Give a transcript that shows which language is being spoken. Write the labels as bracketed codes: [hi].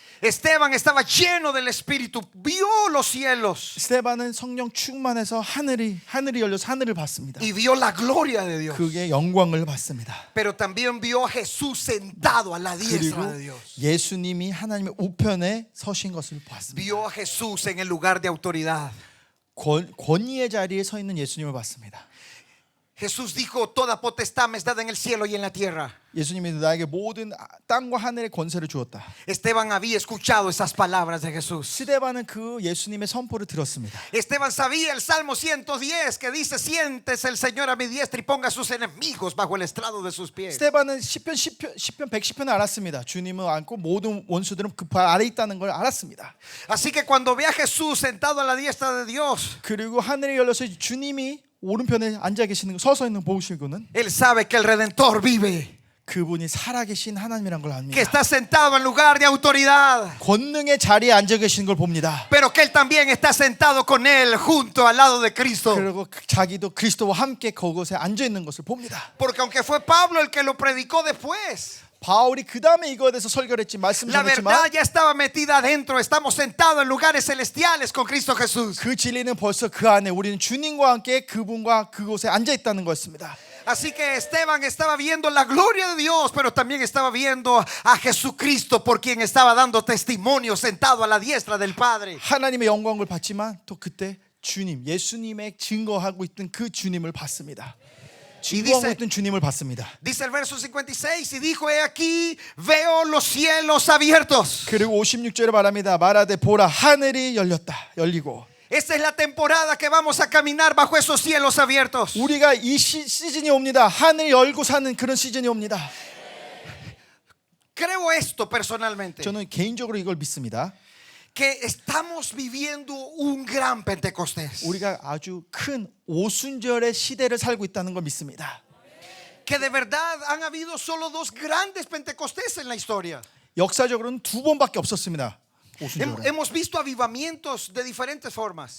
[es] Esteban estaba lleno del Espíritu, vio los cielos [ko] 스테반은 성령 충만해서 하늘이 열려서 하늘을 봤습니다. [es] y vio la gloria de Dios. [ko] 그게 영광을 받습니다. [es] Pero también vio a Jesús sentado a la diestra [ko] 그리고 [es] de Dios. [ko] 예수님이 하나님의 우편에 서신 것을 봤습니다. [es] Vio a Jesús en el lugar de autoridad. [ko] 권위의 자리에 서 있는 예수님을 봤습니다. [es] Jesús dijo, toda potestad me es dada en el cielo y en la tierra. [ko] 예수님이 나에게 모든 땅과 하늘의 권세를 주었다. [es] Esteban había escuchado esas palabras de Jesús. [ko] 스데반은 그 예수님의 선포를 들었습니다. [es] Esteban sabía el Salmo 110 que dice, siéntese el Señor a mi diestra y ponga a sus enemigos bajo el estrado de sus pies. [ko] 스데반은 시편 110편을 알았습니다. 주님을 안고 모든 원수들은 그 발 아래 있다는 걸 알았습니다. [es] Así que cuando ve a Jesús sentado a la diestra de Dios, [ko] 그리고 하늘이 열려서 주님이 오른편에 앉아 계시는 거 서서 있는 거 보시고는 [es] él sabe que el Redentor vive, [ko] 그분이 살아계신 하나님이란 걸 [es] que [ko] 압니다. [es] está sentado en lugar de autoridad, [ko] 권능의 자리에 앉아 계시는 걸 봅니다. [es] pero que él también está sentado con él junto al lado de Cristo. [ko] 그리고 자기도 그리스도와 함께 그곳에 앉아 있는 것을 봅니다. [es] Porque aunque fue Pablo el que lo predicó después, [ko] 바울이 그 다음에 이거에 대해서 설교를 했지 말씀 [es] la [ko] 전했지만 [es] verdad ya estaba metida adentro. Estamos sentados en lugares celestiales con Cristo Jesús. [ko] 그 진리는 벌써 그 안에 우리는 주님과 함께 그분과 그곳에 앉아 있다는 것입니다. [es] Así que Esteban estaba viendo la gloria de Dios, pero también estaba viendo a Jesucristo, por quien estaba dando testimonio sentado a la diestra del Padre. [ko] 하나님의 영광을 봤지만 또 그때 주님, 예수님의 증거하고 있던 그 주님을 봤습니다. 증거하고 있던 주님을 봤습니다. [es] Dice el verso 56, y dijo, he aquí, veo los cielos abiertos. [ko] 그리고 56절에 말합니다. 말하되 보라 하늘이 열리고 [es] Esta es la temporada que vamos a caminar bajo esos cielos abiertos. [ko] 우리가 이 시즌이 옵니다. 하늘이 열고 사는 그런 시즌이 옵니다. [es] Creo esto personalmente, [ko] 저는 개인적으로 이걸 믿습니다. [es] que estamos viviendo un gran Pentecostés. [ko] 우리가 아주 큰 오순절의 시대를 살고 있다는 걸 믿습니다. [es] Que de verdad han habido solo dos grandes Pentecostés en la historia. [ko] 역사적으로는 두 번밖에 없었습니다. 오순절은. [es] Hemos visto avivamientos de diferentes formas.